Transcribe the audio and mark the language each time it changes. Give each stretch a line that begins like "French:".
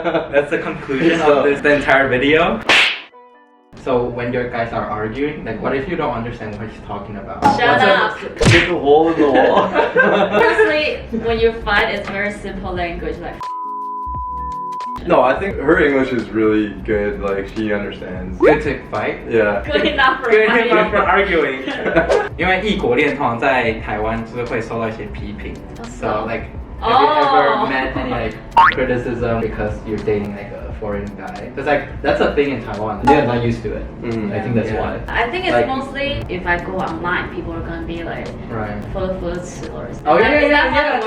English: That's the conclusion of the entire video. So when your guys are arguing, like what if you don't understand what he's talking about? Shut up. Stick a hole in the wall. Honestly, when you fight, it's very simple language like. No, I think her English is really good. Like she understands. Good to fight. Yeah. Good enough for Good fighting. enough for arguing.
Chinese: 因为异国恋通常在台湾就是会受到一些批评。
English: So like, have you ever met any like criticism because you're dating like a foreign guy? Because like that's a thing in Taiwan. They're not used to it. I think that's Yeah. why. I think it's Like- mostly if I go online, people are gonna be like, Right. or something. Oh, yeah, Is yeah, that how it